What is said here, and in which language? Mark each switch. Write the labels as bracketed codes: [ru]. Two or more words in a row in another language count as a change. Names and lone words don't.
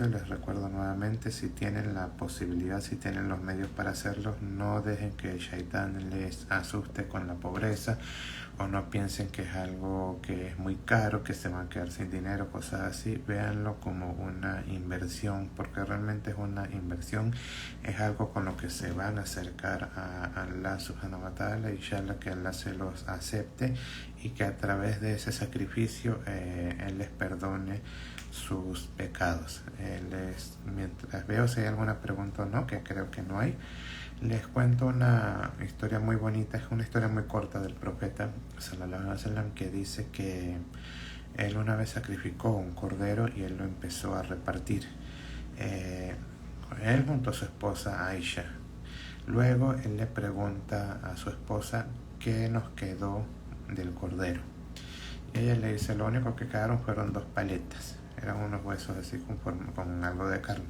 [es] Les recuerdo nuevamente, si tienen la posibilidad, si tienen los medios para hacerlo, no dejen que el Shaitán les asuste con la pobreza, o no piensen que es algo que es muy caro, que se van a quedar sin dinero, cosas así. Véanlo como una inversión, porque realmente es una inversión, es algo con lo que se van a acercar a Allah [ar] سبحانه وتعالى, [es] inshallah que Allah se los acepte y que a través de ese sacrificio Él les perdone sus pecados. Mientras veo si hay alguna pregunta o no, que creo que no hay, les cuento una historia muy bonita, es una historia muy corta del profeta [ar] صلى الله عليه وسلم, [es] que dice que él una vez sacrificó un cordero y él lo empezó a repartir, él junto a su esposa Aisha. Luego él le pregunta a su esposa qué nos quedó del cordero, y ella le dice: lo único que quedaron fueron 2 paletas, eran unos huesos así con algo de carne.